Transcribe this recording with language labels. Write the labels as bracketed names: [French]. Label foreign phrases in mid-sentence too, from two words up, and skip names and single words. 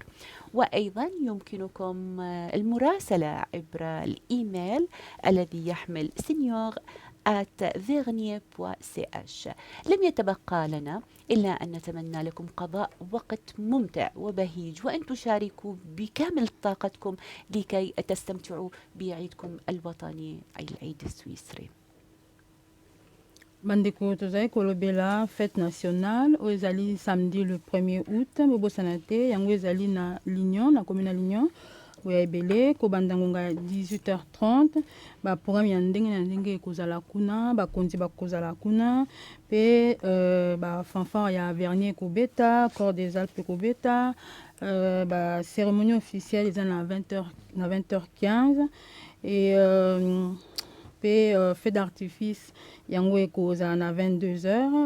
[Arabic] وأيضا يمكنكم المراسلة عبر الإيميل الذي يحمل senior@vernier.ch. لم يتبقى لنا إلا أن نتمنى لكم قضاء وقت ممتع وبهيج، وأن تشاركوا بكامل طاقتكم لكي تستمتعوا بعيدكم الوطني أي العيد السويسري. [Lingala] Bandeko tozali kolobela [French] fête nationale [Lingala] oyo ezali [French] samedi le 1er août [Lingala] bobosana te yango ezali na Lignon, na commune ya Lignon oya ebele kobanda ngonga ya 18h30. baprogramme ya ndenge na ndenge ekozala kuna, bakonzi bakozala kuna mpe bafanfare ya Vernier ekobeta, corps des Alpes ekobeta, [French] bacérémonie officielle [Lingala] eza na 20h15 et mpe [French] feu d'artifice [Lingala] yango ekozala na 22h.